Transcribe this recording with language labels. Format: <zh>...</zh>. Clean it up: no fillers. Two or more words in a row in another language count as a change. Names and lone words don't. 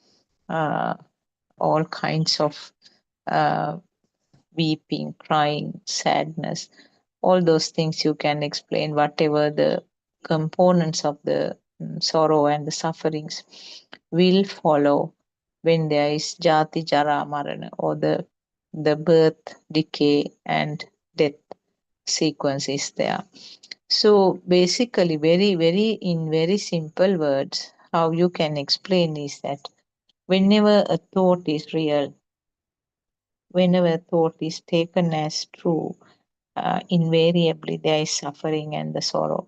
<en>all kinds of weeping, crying, sadness, all those things you can explain, whatever the components of the sorrow and the sufferings will follow when there is</en> <pi>jati, jara, marana,</pi> <en>or the the birth, decay, and death sequence is there. So basically, in very simple words, how you can explain is that whenever a thought is real, whenever a thought is taken as true, invariably there is suffering and the sorrow.</en>